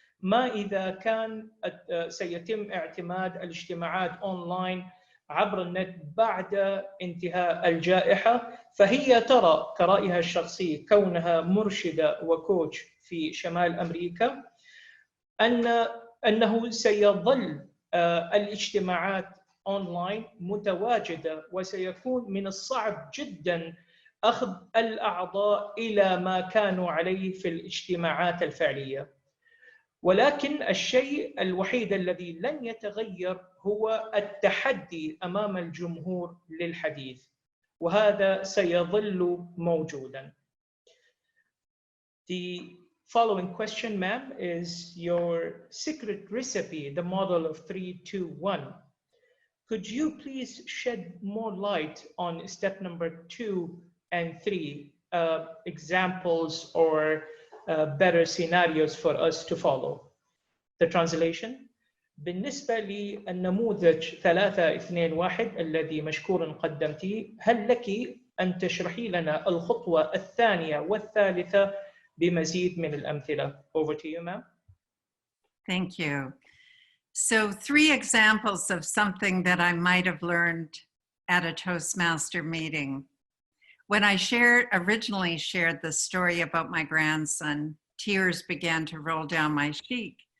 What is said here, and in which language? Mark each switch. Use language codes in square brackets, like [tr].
[ar] ما إذا كان سيتم اعتماد الاجتماعات أونلاين عبر النت بعد انتهاء الجائحة، فهي ترى كرأيها الشخصي كونها مرشدة وكوتش في شمال أمريكا أنه سيظل الاجتماعات أونلاين متواجدة، وسيكون من الصعب جدا أخذ الأعضاء إلى ما كانوا عليه في الاجتماعات الفعلية. ولكن الشيء الوحيد الذي لن يتغير هو التحدي أمام الجمهور للحديث، وهذا سيظل موجودا. [en] The following question, ma'am, is your secret recipe, the model of 3-2-1. Could you please shed more light on step number 2 and 3, examples or better scenarios for us to follow? The translation: [ar] بالنسبة للنموذج 3-2-1 الذي مشكورا قدمتيه، هل لك أن تشرحي لنا الخطوة الثانية والثالثة بمزيد من الأمثلة? [en] Over to you, ma'am. Thank you. So 3 examples of something that I might have learned at a Toastmaster meeting. When I originally shared the story about my grandson, tears began to roll down my cheek.